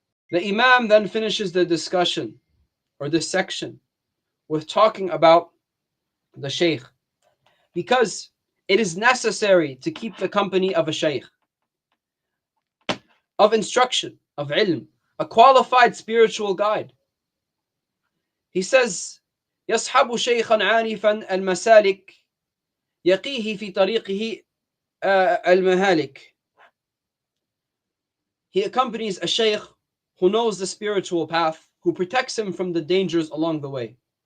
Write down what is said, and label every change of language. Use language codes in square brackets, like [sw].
[en] The Imam then finishes the discussion, or this section, with talking about the Shaykh, because it is necessary to keep the company of a Shaykh, of instruction, of ilm, a qualified spiritual guide. He says, [ar] يصحب شيخا عارفا المسالك يقيه في طريقه المهالك. [en] He accompanies a Shaykh who knows the spiritual path, who protects him from the dangers along the way.